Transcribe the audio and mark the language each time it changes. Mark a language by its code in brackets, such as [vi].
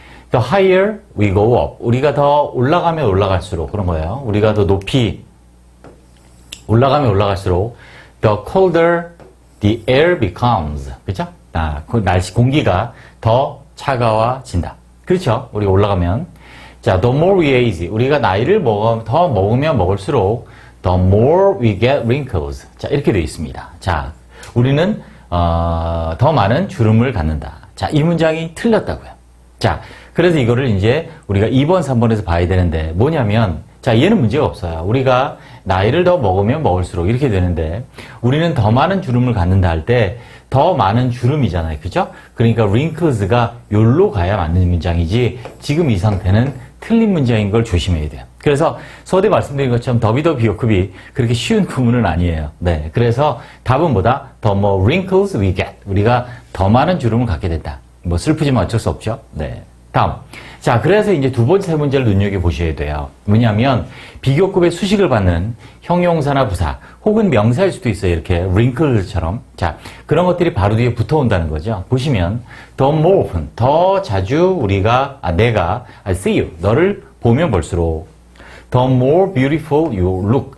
[en] The higher we go up. [ko] 우리가 더 올라가면 올라갈수록 그런 거예요. 우리가 더 높이 올라가면 올라갈수록 [en] the colder the air becomes. [ko] 그렇죠? 그 날씨 공기가 더 차가워진다. 그렇죠? 우리가 올라가면 자, [en] the more we age. [ko] 우리가 나이를 더 먹으면 먹을수록 [en] the more we get wrinkles. [ko] 자, 이렇게 되어 있습니다. 자, 우리는 더 많은 주름을 갖는다. 자, 이 문장이 틀렸다고요. 자, 그래서 이거를 이제 우리가 2번, 3번에서 봐야 되는데 뭐냐면 자, 얘는 문제가 없어요. 우리가 나이를 더 먹으면 먹을수록 이렇게 되는데 우리는 더 많은 주름을 갖는다 할 때 더 많은 주름이잖아요. 그죠? 그러니까 wrinkles가 요로 가야 맞는 문장이지 지금 이 상태는 틀린 문장인 걸 조심해야 돼요. 그래서 서두에 말씀드린 것처럼 더비 더 비교급이 그렇게 쉬운 구문은 아니에요. 네, 그래서 답은 뭐다? 더 [en] more wrinkles we get. [ko] 우리가 더 많은 주름을 갖게 된다. 뭐 슬프지만 어쩔 수 없죠. 네. 다음. 자, 그래서 이제 두 번째, 세 번째를 눈여겨보셔야 돼요. 뭐냐면, 비교급의 수식을 받는 형용사나 부사, 혹은 명사일 수도 있어요. 이렇게, wrinkles처럼. 자, 그런 것들이 바로 뒤에 붙어온다는 거죠. 보시면, [en] the more often, [ko] 더 자주 내가, [en] I see you, [ko] 너를 보면 볼수록, [en] the more beautiful you look.